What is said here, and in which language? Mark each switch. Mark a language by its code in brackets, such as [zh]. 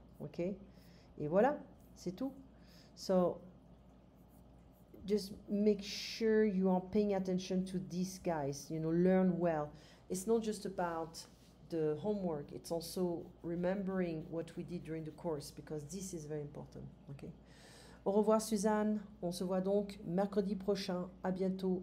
[fr] Okay. Et voilà, c'est tout. [en] So, just make sure you are paying attention to these guys, you know, learn well. It's not just about the homework, it's also remembering what we did during the course, because this is very important. [fr] Okay. Au revoir Suzanne, on se voit donc mercredi prochain, à bientôt.